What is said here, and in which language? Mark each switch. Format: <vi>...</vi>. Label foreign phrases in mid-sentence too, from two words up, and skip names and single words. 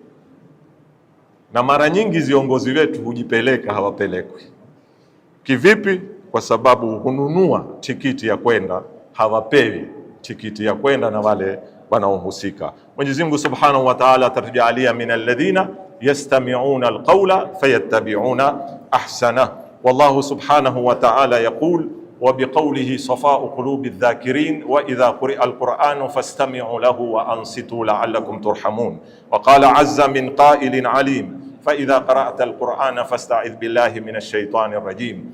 <sw>Na mara nyingi viongozi wetu hujipeleka, hawapelekwi. Kivipi? Kwa sababu hununua tikiti ya kwenda, hawapewi tikiti ya kwenda na wale wanaohusika. Mwenyezi Mungu</sw> <ar>سبحانه وتعالى</ar> <sw>atatujalia</sw> <ar>من الذين يستمعون القول فيتبعون أحسن. والله سبحانه وتعالى يقول وبقوله صفاء قلوب الذاكرين وإذا قرئ القرآن فاستمعوا له وأنصتوا لعلكم ترحمون. وقال عز من قائل عليم فإذا قرأت القرآن فاستعذ بالله من الشيطان الرجيم.</ar>